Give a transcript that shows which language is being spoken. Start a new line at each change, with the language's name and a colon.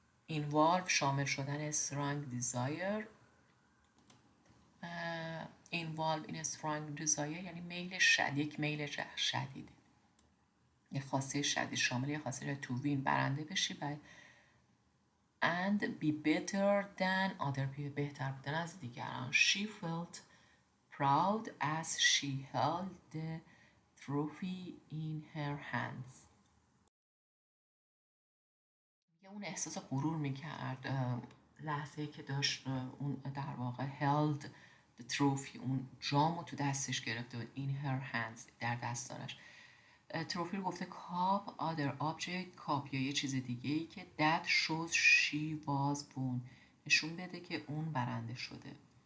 English: involve
Persian: شامل شدن
English: strong desire involve in strong desire
Persian: یعنی یک میل شدید، یه خواسته شدید شامل یه خواسته
English: to win
Persian: برنده بشی
English: and be better than other people
Persian: بهتر بودن از دیگران.
English: She felt proud as she held the trophy in her hands.
Persian: اون احساس غرور میکرد لحظه‌ای که داشت اون در واقع
English: held the trophy
Persian: اون جامو تو دستش گرفته بود
English: in her hands
Persian: در دستانش. تروفی رو گفته
English: cup other object cup
Persian: یا یه چیز دیگه ای که
English: that shows she was won
Persian: نشون بده که اون برنده شده.